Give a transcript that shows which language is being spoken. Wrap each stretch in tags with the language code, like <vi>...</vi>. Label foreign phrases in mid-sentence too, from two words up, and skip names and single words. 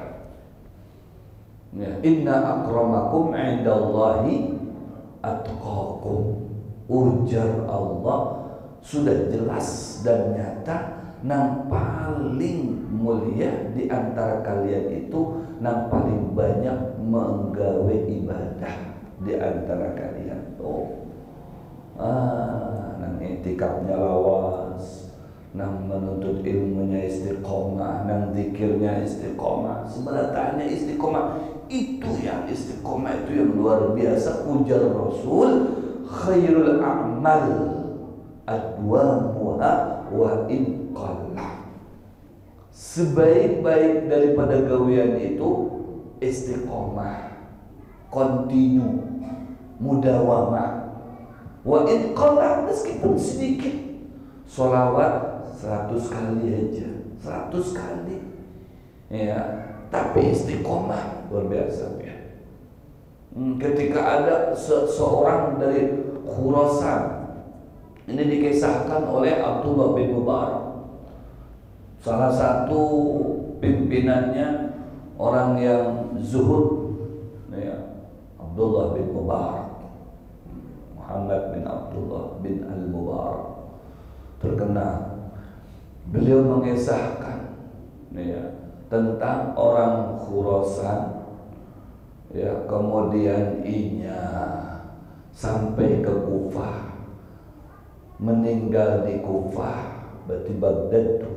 <ar>Ya, إن أكرمكم عند الله أتقاكم.</ar> <id>Ujar Allah sudah jelas dan nyata, yang paling mulia di antara kalian itu yang paling banyak menggawe ibadah di antara kalian. Nang itikafnya lawas, nang menuntut ilmunya istiqomah, nang zikirnya istiqomah, sebenarnya istiqomah itu yang yang luar biasa. Ujar Rasul,</id> <ar>خير الأعمال أدومها وإن قل.</ar> <id>Sebaik-baik daripada gawean itu istiqomah.</id> <ar>continue, mudawamah. وإن قل,</ar> <id>meskipun sedikit, sholawat 100 kali aja, 100 kali, ya, tapi istiqomah luar biasa ya. Ketika ada seorang dari Khurasan, ini dikisahkan oleh Abdullah bin Mubarak, salah satu pimpinannya, orang yang zuhud, ya, Abdullah bin Mubarak, Muhammad bin Abdullah bin Al-Mubarak, terkenal. Beliau mengisahkan, ya, tentang orang Khurasan, ya, kemudian inya sampai ke Kufah, meninggal di Kufah, berarti Baghdad tuh.</id>